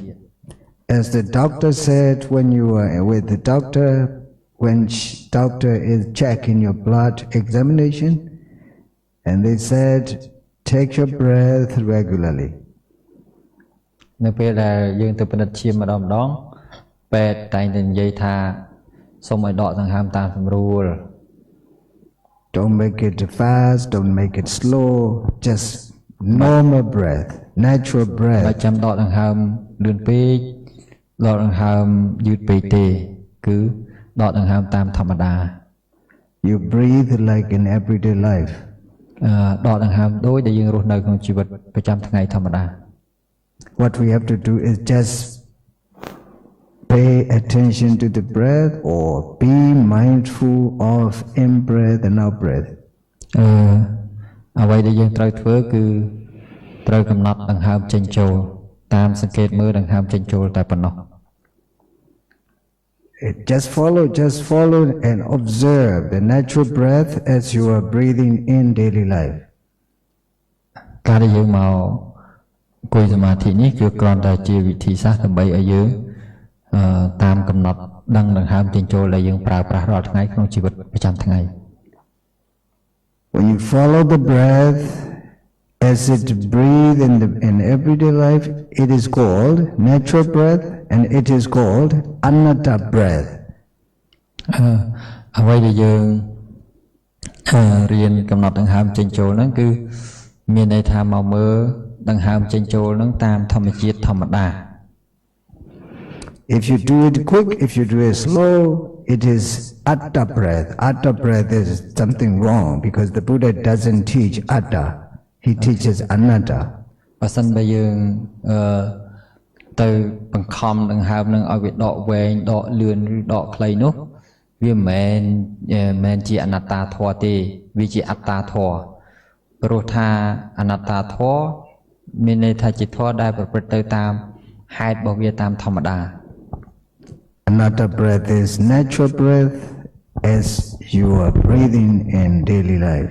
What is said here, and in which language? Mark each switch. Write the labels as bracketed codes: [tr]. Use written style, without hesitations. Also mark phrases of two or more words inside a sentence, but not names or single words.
[en] As the doctor said when you were with the doctor, when doctor is checking your blood examination, and they said, take your breath regularly. [km] នៅពេលដែលយើងទៅពិនិត្យឈាមម្ដងពេទ្យតែងតែនិយាយថាសូមឲ្យដកដង្ហើមតាមស្រួល [en] Don't make it fast, don't make it slow, just normal breath, natural [km] បើ [en] breath. [km] ចាំដកដង្ហើមលឿនពេកដកដង្ហើមយឺតពេកទេគឺដកដង្ហើមតាមធម្មតា [en] You breathe like in everyday life. [km] ដកដង្ហើមដូចដែលយើងរស់នៅក្នុងជីវិតប្រចាំថ្ងៃធម្មតា [en] What we have to do is just pay attention to the breath or be mindful of in-breath and out-breath. [km] អ្វីដែលយើងត្រូវធ្វើគឺត្រូវកំណត់ដង្ហើមចេញចូលតាមសង្កេតមើលដង្ហើមចេញចូលតែប៉ុណ្ណោះ [en] Just follow and observe the natural breath as you are breathing in daily life. [km] ការដែលយើងមកអង្គុយសមាធិនេះគឺគ្រាន់តែជាវិធីសាស្ត្រដើម្បីឲ្យយើងតាមកំណត់ដឹងដង្ហើមចេញចូលដែលយើងប្រើប្រាស់រាល់ថ្ងៃក្នុងជីវិតប្រចាំថ្ងៃ [en] When you follow the breath as it breathe in everyday life, it is called natural breath and it is called anatta breath. [km] អ្វីដែលយើងរៀនកំណត់ដង្ហើមចេញចូលហ្នឹងគឺមានន័យថាមកមើលដង្ហើមចេញចូលហ្នឹងតាមធម្មជាតិធម្មតា [en] If you do it quick, if you do it slow, it is atta breath. Atta breath is something wrong because the Buddha doesn't teach atta. He teaches anatta. [km] បើសិនបើយើងទៅបង្ខំដង្ហើមនឹងឲ្យវាដកវែងដកលឿនឬដកខ្លីនោះវាមិនមែនជាអនត្តាធម៌ទេវាជាអត្តាធម៌ព្រោះថាអនត្តាធម៌មានន័យថាជាធម៌ដែលប្រព្រឹត្តទៅតាមហេតុរបស់វាតាមធម្មតា [en] Anatta breath is natural breath as you are breathing in daily life.